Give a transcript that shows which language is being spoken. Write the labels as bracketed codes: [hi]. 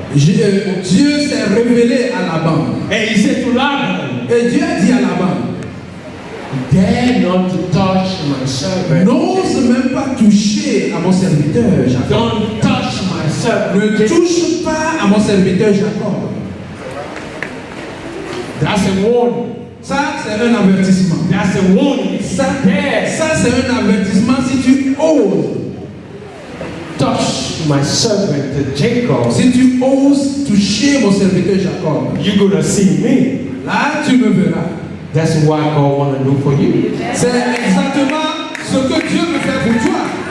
[fr] Dieu s'est révélé à Laban. [en] And he said to Laban, [fr] et Dieu a dit à Laban, [en] dare not to touch my servant. [fr] N'ose même pas toucher à mon serviteur Jacob. [en] Don't touch my servant. [fr] Ne touche pas à mon serviteur Jacob. [en] That's a warning. [fr] Ça, c'est un avertissement. [en] That's a warning. [fr] Ça, c'est un avertissement si tu oses [en] touch my servant Jacob. [fr] Si tu oses toucher mon serviteur Jacob, [en] you're gonna see me. [fr] Là, tu me verras. [en] That's what God want to do for you. [fr] C'est exactement ce que Dieu veut faire pour toi.